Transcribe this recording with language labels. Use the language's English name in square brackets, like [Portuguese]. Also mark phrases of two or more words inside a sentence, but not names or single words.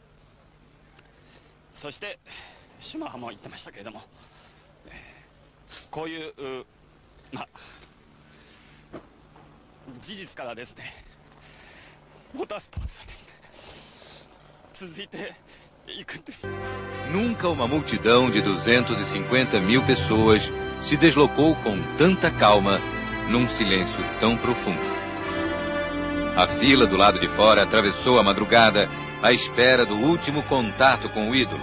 [Japanese] そしてシュマーハも言ってましたけれども、こういう事実からですね、モータースポーツはですね、続いていくんです。 [Portuguese] Nunca uma multidão de 250 mil pessoas se deslocou com tanta calma num silêncio tão profundo. A fila do lado de fora atravessou a madrugada à espera do último contato com o ídolo.